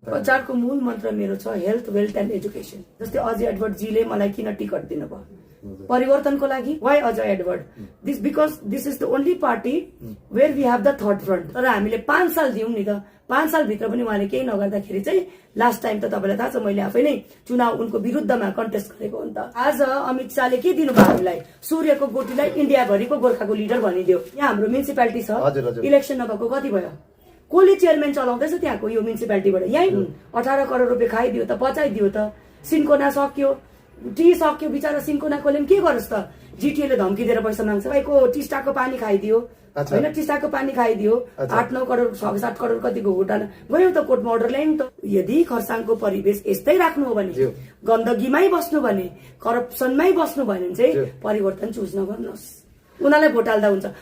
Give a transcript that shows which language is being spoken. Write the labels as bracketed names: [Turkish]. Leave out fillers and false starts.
[Nepali] प्रचारको मूल मन्त्र मेरो छ हेल्थ वेल्थ एन्ड एजुकेसन। जस्तै अजय एडवर्ड जीले मलाई किन टिकट दिनुभयो परिवर्तनको लागि? [English] Why Ajay Edward? This because this is the only party where we have the third front. [Nepali] तर हामीले 5 साल दियौं नि त, 5 सालभित्र पनि उहाँले केही नगर्दाखेरि चाहिँ लास्ट टाइम त तपाईँलाई थाहा छ मैले आफै नै चुनाव उनको विरुद्धमा कन्टेस्ट गरेको हो नि त। आज अमित शाहले के दिनुभयो हामीलाई? सूर्यको गोटीलाई इन्डियाभरिको गोर्खाको लिडर भनिदियो। यहाँ हाम्रो म्युनिसिपालिटी छ, इलेक्सन नभएको कति भयो? कसले चेयरम्यान चलाउँदैछ त्यहाँको यो म्युनिसिपालिटीबाट? यहीँ 18 करोड रुपियाँ खाइदियो त, पचाइदियो त। सिन्कोना सक्यो, टी सक्यो, बिचरा सिन्कोनाकोले पनि के गरोस् त? जिटिएले धम्की दिएर पैसा माग्छ। भाइको टिस्टाको पानी खाइदियो होइन, टिस्टाको पानी खाइदियो। 8-9 करोड 7 करोड कतिको घोटाला गयो त कोर्टमा अर्डर ल्याइन् त। यदि खरसाङको परिवेश यस्तै राख्नु हो भने, गन्दगीमै बस्नु भने, करप्सनमै बस्नु भने चाहिँ परिवर्तन चुज नगर्नुहोस्। उनीहरूलाई भोट हाल्दा हुन्छ।